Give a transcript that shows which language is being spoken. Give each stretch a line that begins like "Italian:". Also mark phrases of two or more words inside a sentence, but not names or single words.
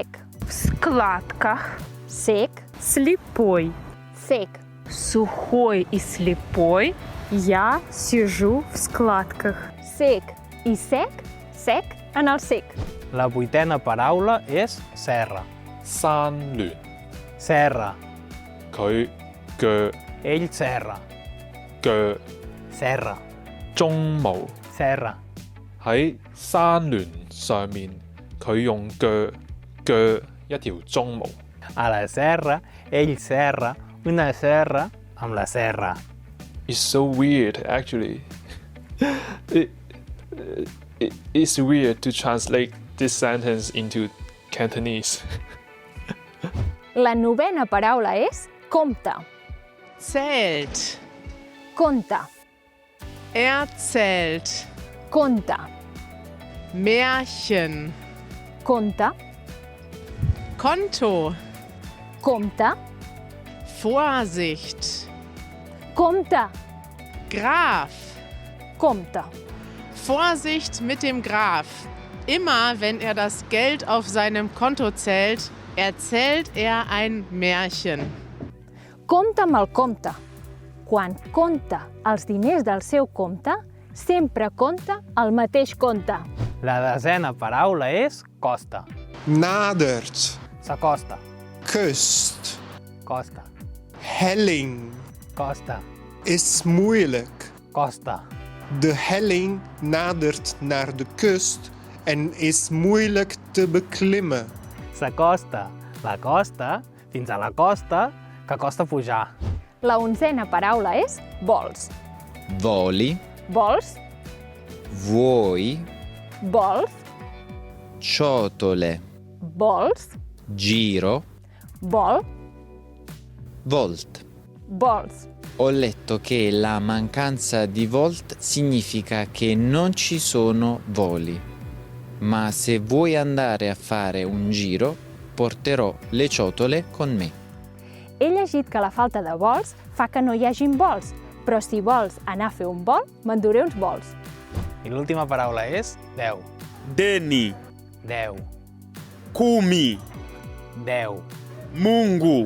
Russian: в складках,
French: Sec.
Russian: слепой.
French: Sec.
Russian: Сухой и слепой, я сижу в складках.
Catalan: Sec i sec, sec en el sec. La vuitena paraula és serra.
Cantonese: 山巒
Catalan: Serra.
Cantonese: 佢腳
Catalan: Ell serra.
Cantonese: 腳
Catalan: Serra.
Cantonese: 鬃毛
Catalan: Serra.
Cantonese: 喺山巒上面，佢用腳一條鬃毛。
Catalan: A la serra, ell serra una serra amb la serra.
English: It's so weird, actually. It's weird to translate this sentence into Cantonese.
Catalan: La novena paraula és compte.
German: Zählt,
Catalan: Compte,
German: erzählt,
Catalan: compte,
German: Märchen,
Catalan: compte,
German: Konto,
Catalan: compte,
German: Vorsicht,
Catalan: compte,
German: Graf.
Catalan: compte.
German: Vorsicht mit dem Graf. Immer wenn er das Geld auf seinem Konto zählt, erzählt er ein Märchen.
Catalan: Compte amb el compte. Quan compta els diners del seu compte, sempre compta el mateix compte. La desena paraula és costa.
Dutch: Nadert,
Catalan: S'acosta,
Dutch: kust,
Catalan: costa,
Dutch: helling,
Catalan: costa,
Dutch: is moeilijk.
Catalan: costa.
Dutch: De helling nadert naar de kust en is moeilijk te beklimmen.
Catalan: S'acosta la costa fins a la costa que costa pujar. La onzena paraula és vols.
Italian: Voli,
Catalan: Vols,
Italian: vuoi,
Catalan: vols,
Italian: ciotole,
Catalan: vols,
Italian: giro,
Catalan: vol,
Italian: volt.
Catalan: vols.
Italian: Ho letto che la mancanza di volt significa che non ci sono voli. Ma se vuoi andare a fare un giro, porterò le ciotole con me.
Catalan: He llegit que la falta de vols fa que no hi hagin vols, però si vols anar a fer un vol, m'enduré uns vols. I l'última paraula és 10.
Swahili: Deni,
Catalan: 10.
Swahili: kumi,
Catalan: 10.
Swahili: Mungu,